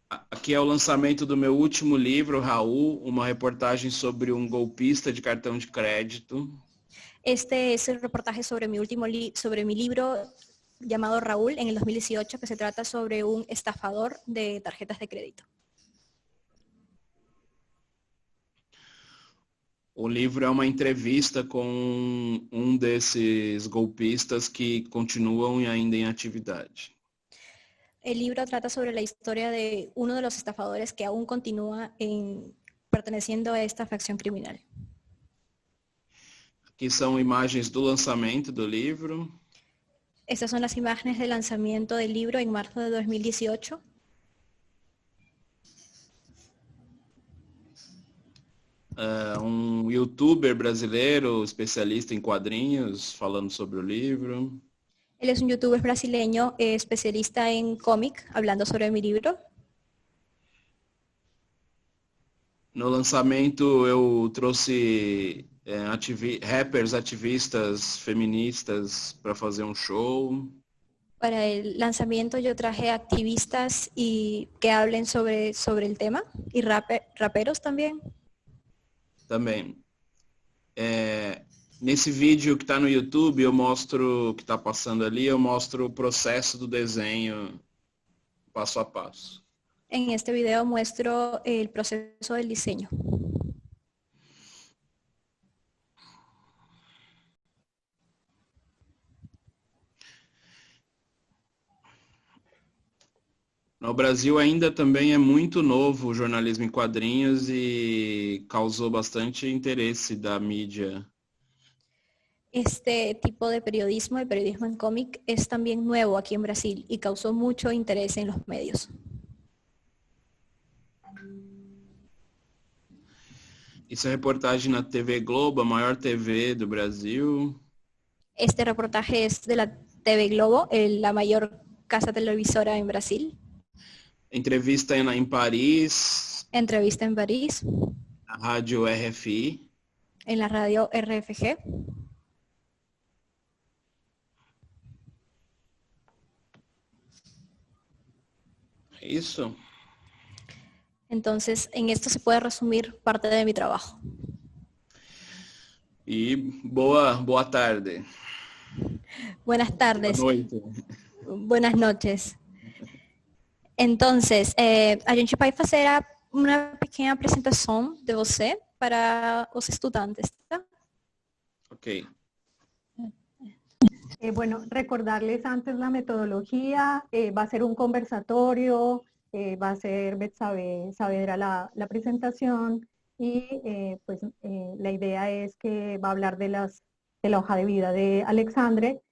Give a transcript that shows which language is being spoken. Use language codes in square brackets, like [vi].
[pt] Aqui é o lançamento do meu último livro, Raul, uma reportagem sobre um golpista de cartão de crédito. [es] Este es el reportaje sobre mi libro llamado Raúl en el 2018, que se trata sobre un estafador de tarjetas de crédito. [pt] O livro é uma entrevista com um desses golpistas que continuam ainda em atividade. [es] El libro trata sobre la historia de uno de los estafadores que aún continúa perteneciendo a esta facción criminal. [pt] Aqui são imagens do lançamento do livro. [es] Estas son las imágenes de lanzamiento del libro en marzo de 2018. [pt] Um youtuber brasileiro, especialista em quadrinhos, falando sobre o livro. [es] Él es un youtuber brasileño especialista en cómic, hablando sobre mi libro. [pt] No lançamento eu trouxe rappers, ativistas, feministas para fazer um show. [es] Para el lanzamiento yo traje activistas que hablen sobre el tema y raperos también. [pt] Também. Nesse vídeo que está no YouTube, eu mostro, que está passando ali, eu mostro o processo do desenho passo a passo. [es] En este video muestro el proceso del diseño. [pt] No Brasil ainda também é muito novo o jornalismo em quadrinhos e causou bastante interesse da mídia. [es] Este tipo de periodismo, el periodismo en cómic, es también nuevo aquí en Brasil y causó mucho interés en los medios. [pt] Isso é reportagem na TV Globo, a maior TV do Brasil. [es] Este reportaje es de la TV Globo, la mayor casa televisora en Brasil. [pt] Entrevista em Paris. [es] Entrevista en París. [pt] Na rádio RFI. [es] En la radio RFG. [pt] Isso. [es] Entonces, en esto se puede resumir parte de mi trabajo. [pt] E boa tarde. [es] Buenas tardes. [pt] Boa noite. [es] Buenas noches. [pt] Entonces, a gente vai fazer uma pequena apresentação de você para os estudantes, tá? Ok. [es] Bueno, recordarles antes la metodología, va a ser un conversatorio, va a ser Betsabe Saavedra la presentación y pues la idea es que va a hablar de la hoja de vida de Alexandre.